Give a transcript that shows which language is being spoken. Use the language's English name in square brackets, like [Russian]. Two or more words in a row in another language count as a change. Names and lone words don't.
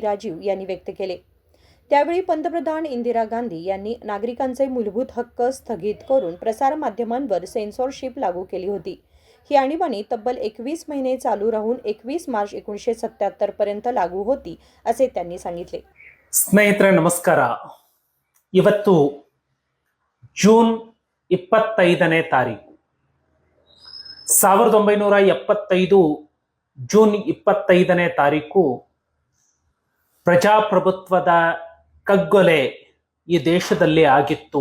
[Marathi] राजीव यांनी व्यक्त केले. त्यावेळी पंतप्रधान इंदिरा गांधी यांनी नागरिकांचे मूलभूत हक्क स्थगित करून प्रसारमाध्यमांवर सेन्सॉरशिप लागू केली होती. ही आणीबाणी तब्बल 21 महिने चालू राहून 21 मार्च 1977 पर्यंत लागू होती असे त्यांनी सांगितले. [Kannada] ಸ್ನೇಹಿತರೆ ನಮಸ್ಕಾರ. ಇವತ್ತು ಜೂನ್ 25ನೇ ತಾರೀಕು 1975 ಜೂನ್ 25ನೇ ತಾರೀಕು ಪ್ರಜಾಪ್ರಭುತ್ವದ ಕಗ್ಗೊಲೆ ಈ ದೇಶದಲ್ಲಿ ಆಗಿತ್ತು.